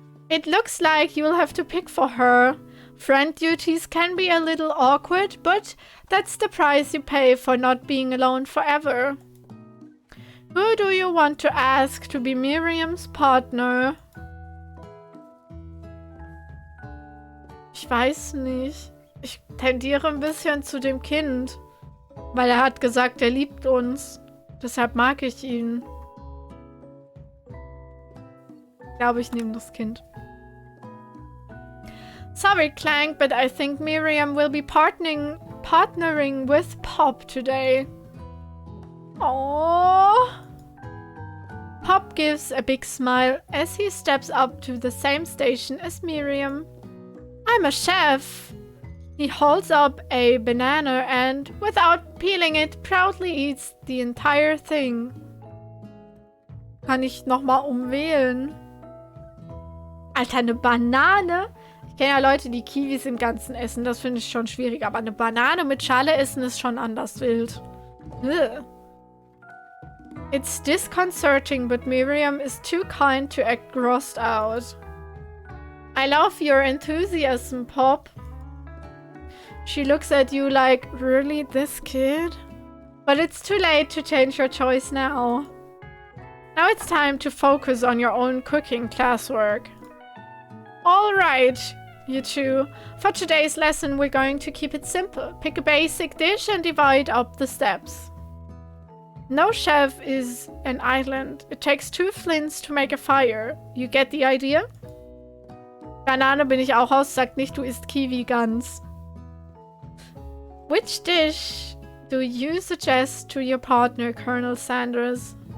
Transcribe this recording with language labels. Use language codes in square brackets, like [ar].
[en] It looks like you'll have to pick for her. Friend duties can be a little awkward, but that's the price you pay for not being alone forever. Who do you want to ask to be Miriams Partner? [de] Ich weiß nicht. Ich tendiere ein bisschen zu dem Kind. Weil er hat gesagt, er liebt uns. Deshalb mag ich ihn. Ich glaube, ich nehme das Kind. [en] Sorry, Clank, but I think Miriam will be partnering with Pop today. Oh, Pop Pop gives a big smile as he steps up to the same station as Miriam. I'm a chef. He holds up a banana and, without peeling it, proudly eats the entire thing. [de] Kann ich nochmal umwählen? Alter, eine Banane? Ich kenne ja Leute, die Kiwis im Ganzen essen. Das finde ich schon schwierig. Aber eine Banane mit Schale essen ist schon anders wild. Ugh. [en] It's disconcerting, but Miriam is too kind to act grossed out. I love your enthusiasm, Pop. She looks at you like, really, this kid? But it's too late to change your choice now. Now it's time to focus on your own cooking classwork. All right, you two. For today's lesson, we're going to keep it simple. Pick a basic dish and divide up the steps. No chef is an island. It takes 2 flints to make a fire. You get the idea? [de] Banane bin ich auch raus. Sagt nicht, du isst Kiwi ganz. [en] Which dish do you suggest to your partner, Colonel Sanders?